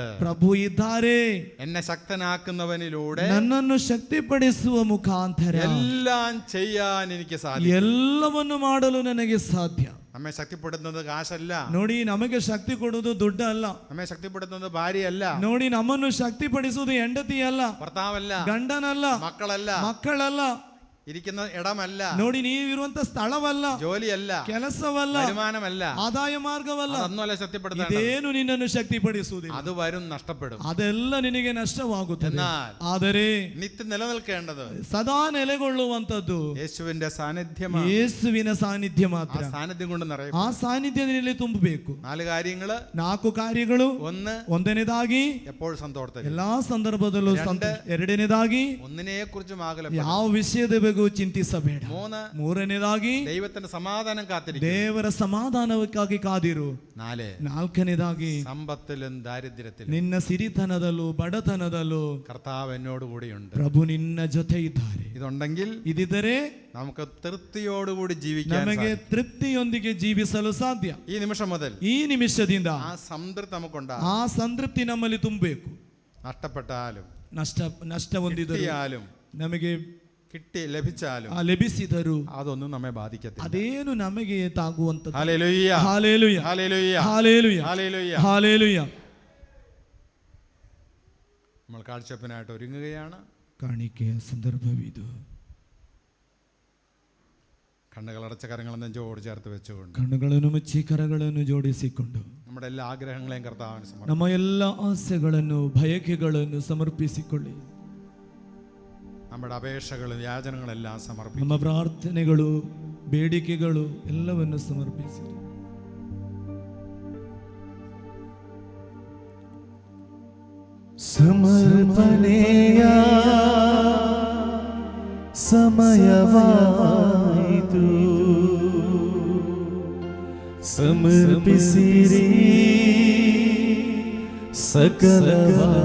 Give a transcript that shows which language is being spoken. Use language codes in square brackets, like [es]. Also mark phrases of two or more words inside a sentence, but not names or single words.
[kn] ಪ್ರಭು ಇದ್ದಾರೆ. [ml] എന്നെ ശക്തനാക്കുന്നവനിലൂടെ, [kn] ನನ್ನನ್ನು ಶಕ್ತಿಪಡಿಸುವ ಮುಖಾಂತರ [ml] എല്ലാം ചെയ്യാൻ എനിക്ക് സാധിക്കും. [kn] ಎಲ್ಲವನ್ನು ಮಾಡಲು ನನಗೆ ಸಾಧ್ಯ. [ml] നമ്മെ ശക്തിപ്പെടുത്തുന്നത് കാശല്ല. [kn] ನೋಡಿ, ನಮಗೆ ಶಕ್ತಿ ಕೊಡುವುದು ದುಡ್ಡು ಅಲ್ಲ. [ml] നമ്മെ ശക്തിപ്പെടുത്തുന്നത് ഭാര്യയല്ല. [kn] ನೋಡಿ, ನಮ್ಮನ್ನು ಶಕ್ತಿಪಡಿಸುವುದು ಹೆಂಡತಿ ಅಲ್ಲ, [ml] ഭർത്താവല്ല, [kn] ಗಂಡನಲ್ಲ, ಮಕ್ಕಳಲ್ಲ, [ml] ഇരിക്കുന്ന ഇടമല്ല, [kn] ನೋಡಿ, ನೀವಿರುವಂತ ಸ್ಥಳವಲ್ಲ, [ml] ജോലിയല്ല, [kn] ಕೆಲಸವಲ್ಲ, [ml] വരുമാനമല്ല, [kn] ಆದಾಯ ಮಾರ್ಗವಲ್ಲ. [ml] അതൊന്നുമല്ല ശക്തിപ്പെടുത്തേണ്ടത്. [kn] ಇದೇನು ನಿನ್ನನ್ನು ಶಕ್ತಿಪಡಿಸುವುದಿಲ್ಲ. [ml] അത് വരും, നഷ്ടപ്പെടും. [kn] ಅದೆಲ್ಲ ನಿನಗೆ ನಷ್ಟವಾಗುತ್ತದೆ. [ml] എന്നാൽ [kn] ಆದರೆ [ml] നിത്യം നിലനിൽക്കേണ്ടത് [kn] ಸದಾ ನೆಲೆಗೊಳ್ಳುವಂತದ್ದು [ml] യേശുവിന്റെ സാന്നിധ്യമാണ്. [kn] ಯೇಸುವಿನ ಸಾನ್ನಿಧ್ಯ [ml] ആ [kn] ಮಾತ್ರ. [ml] സാന്നിധ്യം കൊണ്ട് നിറയും. [kn] ಆ ಸಾನ್ನಿಧ್ಯದಲ್ಲಿ ತುಂಬಬೇಕು. [ml] 4 കാര്യങ്ങള്. [kn] 4 ಕಾರ್ಯಗಳು. [ml] 1, [kn] ಒಂದನೇದಾಗಿ [ml] എപ്പോഴും സന്തോഷത്തിൽ. [kn] ಎಲ್ಲಾ ಸಂದರ್ಭದಲ್ಲೂ ಎರಡನೇದಾಗಿ, [ml] ഒന്നിനെ കുറിച്ചും ആകുലപ്പെടരുത്. [kn] ಯಾವ ವಿಷಯದ ಬಗ್ಗೆ ಚಿಂತಿಸಬೇಡ. [ml] 3, [kn] ಮೂರನೇದಾಗಿ, [ml] ദൈവത്തിന്റെ സമാധാനം കാത്തിരിക്കും. [kn] ದೇವರ ಸಮಾಧಾನಕ್ಕಾಗಿ ಕಾದಿರು. [ml] 4, [kn] ನಾಲ್ಕನೇದಾಗಿ, [ml] സമ്പത്തിലും ദാരിദ്ര്യത്തിലും [kn] ನಿನ್ನ ಸಿರಿತನದಲ್ಲೂ ಬಡತನದಲ್ಲೂ [ml] കർത്താവ് എന്നോട് കൂടിയുണ്ട്. [kn] ಪ್ರಭು ನಿನ್ನ ಜೊತೆ ಇದ್ದಾರೆ. [ml] ഇതുണ്ടെങ്കിൽ [kn] ಇದಿದ್ದರೆ [ml] നമുക്ക് തൃപ്തിയോടുകൂടി ജീവിക്കാൻ [kn] ನಮಗೆ [ml] സാധിക്കും. [kn] ತೃಪ್ತಿಯೊಂದಿಗೆ ಜೀವಿಸಲು ಸಾಧ್ಯ. [ml] ഈ നിമിഷം മുതൽ [kn] ಈ ನಿಮಿಷದಿಂದ [ml] ആ സംതൃപ്തി നമുക്കുണ്ടാകും. [kn] ಆ ಸಂತೃಪ್ತಿ ನಮ್ಮಲ್ಲಿ ತುಂಬಬೇಕು. [ml] നഷ്ടപ്പെട്ടാലും, [kn] ನಷ್ಟ ಹೊಂದಿದರೂ, [ml] കിട്ടിയാലും, [kn] ನಮಗೆ [ml] ലഭിച്ചാലും, [kn] ಲಭಿಸಿದರೂ [ml] അതൊന്നും നമ്മെ ബാധിക്കത്തില്ല. [kn] ಅದೇನು ನಮಗೆ ತಾಗುವಂತದ್ದು. [ml] ഹല്ലേലൂയ, [kn] ಹಾಲೆಲೂಯ, [ml] ഹല്ലേലൂയ, [kn] ಹಾಲೆಲೂಯ, [ml] ഹല്ലേലൂയ, [kn] ಹಾಲೆಲೂಯ. [ml] നമ്മൾ കാഴ്ചപ്പിനായിട്ട് ഒരുങ്ങുകയാണ്. [kn] ಕಾಣಿಕೆಯ ಸಂದರ್ಭವಿದು. [ml] കണ്ണുകളടച്ച കരങ്ങളും നെഞ്ചോട് ചേർത്ത് വെച്ചുകൊണ്ട് [kn] ಕಣ್ಣುಗಳನ್ನು ಮುಚ್ಚಿ ಕರಗಳನ್ನು ಜೋಡಿಸಿಕೊಂಡು [ml] നമ്മുടെ എല്ലാ ആഗ്രഹങ്ങളെയും കർത്താവിന് സമർപ്പിക്കാം. [kn] ನಮ್ಮ ಎಲ್ಲ ಆಸೆಗಳನ್ನು ಬಯಕೆಗಳನ್ನು ಸಮರ್ಪಿಸಿಕೊಳ್ಳಿ. [ml] നമ്മുടെ അപേക്ഷകളും യാചനകളെല്ലാം സമർപ്പിക്കും. [kn] ನಮ್ಮ ಪ್ರಾರ್ಥನೆಗಳು, ಬೇಡಿಕೆಗಳು ಎಲ್ಲವನ್ನು ಸಮರ್ಪಿಸಿ. ಸಮರ್ಪಣೆಯ ಸಮಯವಾಯಿತು, ಸಮರ್ಪಿಸಿರಿ ಸಕಲವ.